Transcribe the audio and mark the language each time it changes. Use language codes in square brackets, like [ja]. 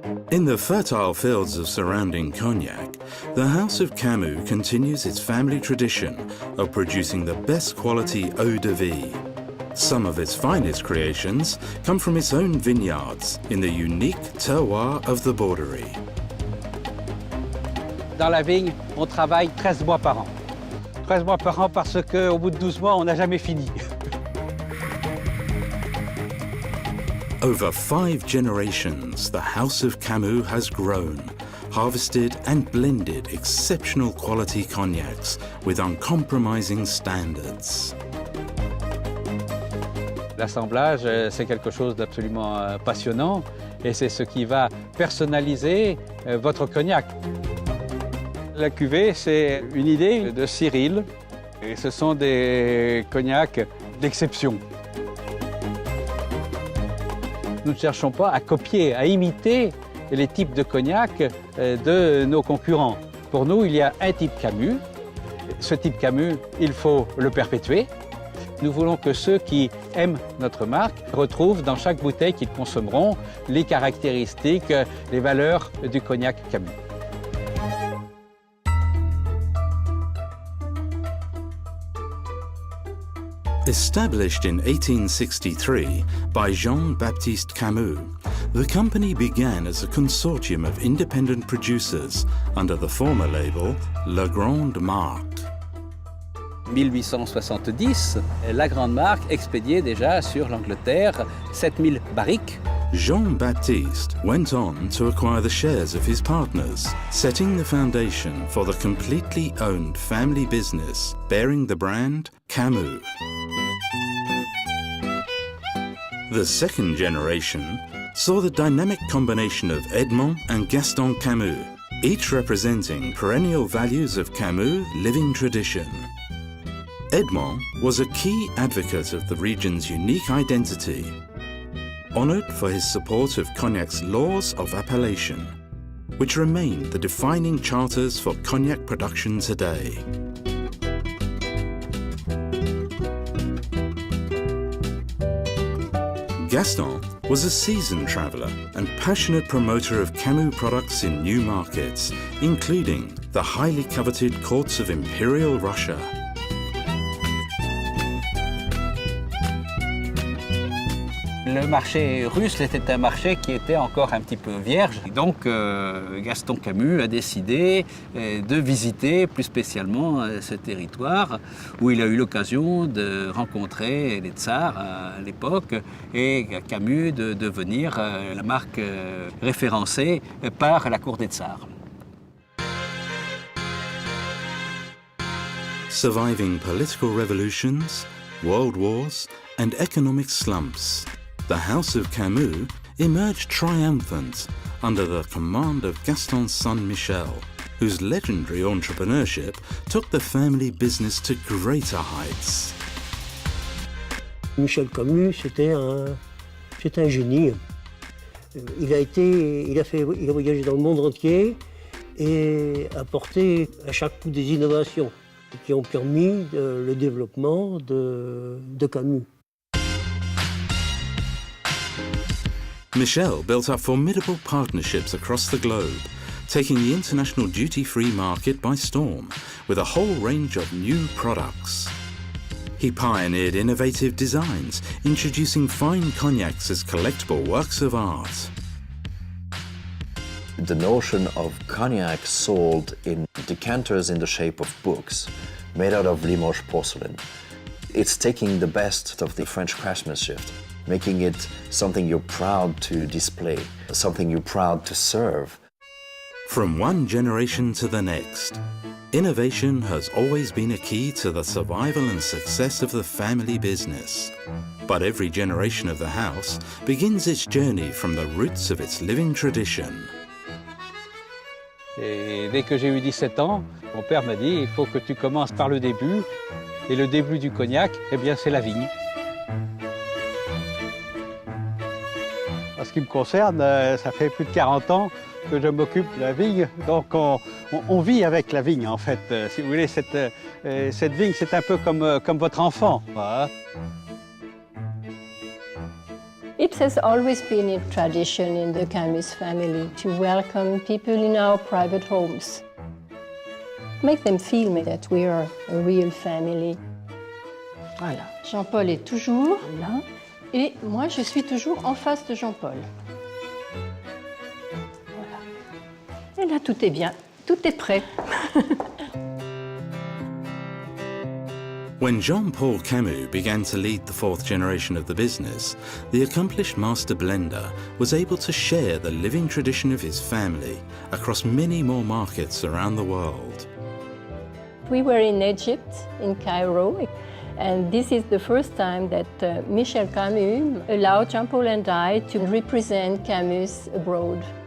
[en] In the fertile fields of surrounding Cognac, the House of Camus continues its family tradition of producing the best quality eau de vie. Some of its finest creations come from its own vineyards in the unique terroir of the Borderie. [fr] Dans la vigne, on travaille 13 mois par an. 13 mois par an parce qu'au bout de 12 mois, on n'a jamais fini. [en] Over 5 generations, the House of Camus has grown, harvested and blended exceptional quality cognacs with uncompromising standards. [fr] L'assemblage, c'est quelque chose d'absolument passionnant et c'est ce qui va personnaliser votre cognac. La cuvée, c'est une idée de Cyril et ce sont des cognacs d'exception. Nous ne cherchons pas à copier, à imiter les types de cognac de nos concurrents. Pour nous, il y a un type Camus. Ce type Camus, il faut le perpétuer. Nous voulons que ceux qui aiment notre marque retrouvent dans chaque bouteille qu'ils consommeront les caractéristiques, les valeurs du cognac Camus. [en] Established in 1863 by Jean-Baptiste Camus, the company began as a consortium of independent producers under the former label La Grande Marque. [fr] 1870, la Grande Marque expédiait déjà sur l'Angleterre 7000 barriques. [en] Jean-Baptiste went on to acquire the shares of his partners, setting the foundation for the completely owned family business bearing the brand Camus. The second generation saw the dynamic combination of Edmond and Gaston Camus, each representing perennial values of Camus' living tradition. Edmond was a key advocate of the region's unique identity, honoured for his support of Cognac's laws of appellation, which remain the defining charters for cognac production today. Gaston was a seasoned traveller and passionate promoter of Camus products in new markets, including the highly coveted courts of Imperial Russia. [fr] Le marché russe était un marché qui était encore un petit peu vierge. Donc Gaston Camus a décidé de visiter plus spécialement ce territoire où il a eu l'occasion de rencontrer les tsars à l'époque et Camus de devenir la marque référencée par la cour des tsars. [en] Surviving political revolutions, world wars and economic slumps, the House of Camus emerged triumphant under the command of Gaston's son Michel, whose legendary entrepreneurship took the family business to greater heights. [fr] Michel Camus, c'était un génie. Il a voyagé dans le monde entier et apporté à chaque coup des innovations qui ont permis le développement de Camus. [en] Michel built up formidable partnerships across the globe, taking the international duty-free market by storm with a whole range of new products. He pioneered innovative designs, introducing fine cognacs as collectible works of art. The notion of cognac sold in decanters in the shape of books, made out of Limoges porcelain. It's taking the best of the French craftsmanship, making it something you're proud to display, something you're proud to serve. From one generation to the next, innovation has always been a key to the survival and success of the family business. But every generation of the house begins its journey from the roots of its living tradition. [fr] Et dès que j'ai eu 17 ans, mon père m'a dit « il faut que tu commences par le début ». Et le début du cognac, eh bien, c'est la vigne. En ce qui me concerne, ça fait plus de 40 ans que je m'occupe de la vigne. Donc on vit avec la vigne, en fait. Si vous voulez, cette vigne, c'est un peu comme votre enfant. Voilà. [en] It has always been a tradition in the CAMUS family to welcome people in our private homes. Make them feel that we are a real family. [fr] Voilà. Jean-Paul est toujours là et moi je suis toujours en face de Jean-Paul. Voilà. Et là tout est bien, tout est prêt. [en] When Jean-Paul Camus began to lead the fourth generation of the business, the accomplished master blender was able to share the living tradition of his family across many more markets around the world. We were in Egypt, in Cairo, and this is the first time that Michel Camus allowed Jean-Paul and I to represent Camus abroad.